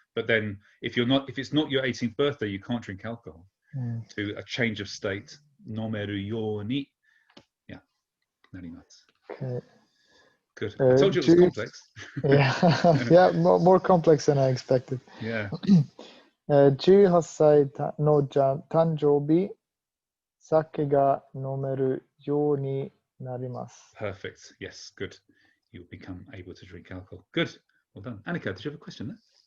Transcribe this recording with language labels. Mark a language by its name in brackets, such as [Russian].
[English] But then if it's not your 18th birthday, you can't drink alcohol. To a change of state, [Japanese] nomeru yo ni. [English] Yeah, [Japanese] narimasu. [English] Okay. Good. I told you it was complex. Yeah, more complex than I expected. Yeah. [Japanese] 18歳の誕生日、酒が飲めるようになります。 [English] Perfect. Yes, good. You'll become able to drink alcohol. Good. Well done. Annika, did you have a question there?